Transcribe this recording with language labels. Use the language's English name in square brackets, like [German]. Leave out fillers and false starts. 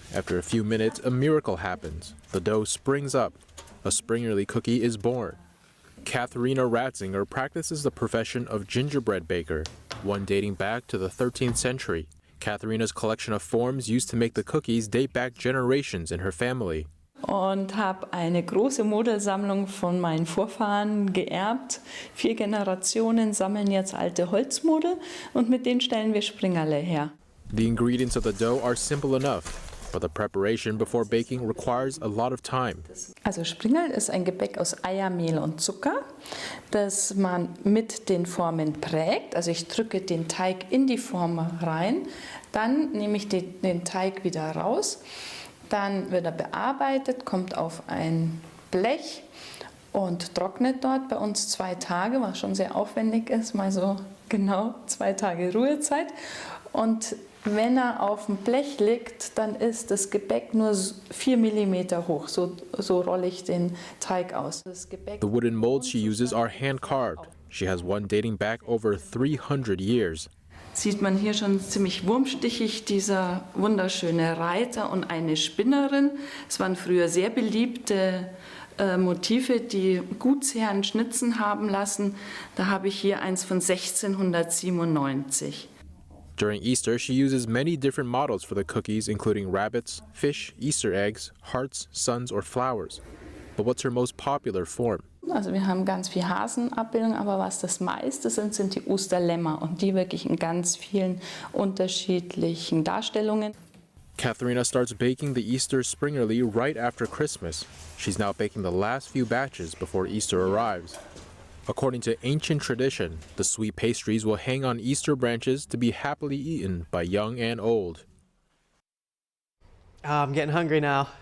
[English] After a few minutes, a miracle happens. The dough springs up. A Springerli cookie is born. Katharina Ratzinger practices the profession of gingerbread baker, one dating back to the 13th century. Katharina's collection of forms used to make the cookies date back generations in her family. [German] Und habe eine große Modelsammlung von meinen Vorfahren geerbt. 4 Generationen sammeln jetzt alte Holzmodel und mit denen stellen wir Springerle her. [English] The ingredients of the dough are simple enough, but the preparation before baking requires a lot of time. [German] Also Springerl ist ein Gebäck aus Eier, Mehl und Zucker, das man mit den Formen prägt. Also ich drücke den Teig in die Form rein, dann nehme ich den Teig wieder raus, dann wird er bearbeitet, kommt auf ein Blech und trocknet dort bei uns 2 Tage, was schon sehr aufwendig ist, mal so genau 2 Tage Ruhezeit. Und wenn er auf dem Blech liegt, dann ist das Gebäck nur 4 mm hoch. So rolle ich den Teig aus. [English] The wooden molds she uses are hand-carved. She has one dating back over 300 years. [German] Sieht man hier schon ziemlich wurmstichig, dieser wunderschöne Reiter und eine Spinnerin. Es waren früher sehr beliebte Motive, die Gutsherren schnitzen haben lassen. Da habe ich hier eins von 1697. [English] During Easter, she uses many different models for the cookies, including rabbits, fish, Easter eggs, hearts, suns, or flowers. But what's her most popular form? [German] Also wir haben ganz viel Hasenabbildungen, aber was das meiste sind die Osterlämmer und die wirklich in ganz vielen unterschiedlichen Darstellungen. [English] Katharina starts baking the Easter Springerli right after Christmas. She's now baking the last few batches before Easter arrives. According to ancient tradition, the sweet pastries will hang on Easter branches to be happily eaten by young and old. I'm getting hungry now.